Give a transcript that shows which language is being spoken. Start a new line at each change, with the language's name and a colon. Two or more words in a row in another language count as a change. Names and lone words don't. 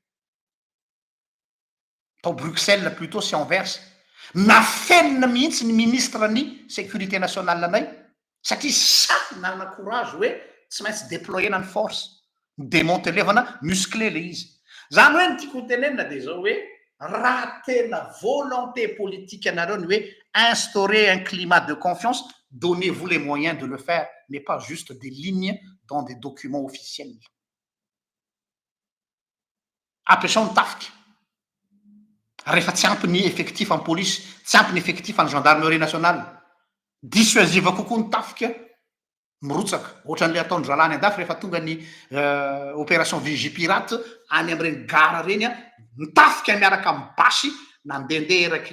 Malagasy: tao Bruxelles plutôt sy Anvers nafenina mihitsy ny ministre ny
French: sécurité nationale
Malagasy: anay satria sa nanana courage hoe tsy maintsy déployena ny force démantelevana musclé le izy zany hoe ny tiako tenenina de zao hoe raha tena
French: volonté politique
Malagasy: anareo ny hoe
French: instaurer un climat de confiance donnez-vous les moyens de le faire mais pas juste des lignes dans des documents officiels
Malagasy: ampiasao ny tafika rehefa tsy ampy ny
French: effectif en police
Malagasy: tsy ampy ny
French: effectif en gendarmerie nationale
Malagasy: dissuasiva kokoa ny tafika mirotsaka ohatran'le ataony zalany andafy rehefa tonga ny
French: opération vigie pirate
Malagasy: any am'ireny gara reny a mitafika miaraka mibasy nandehandeha eraky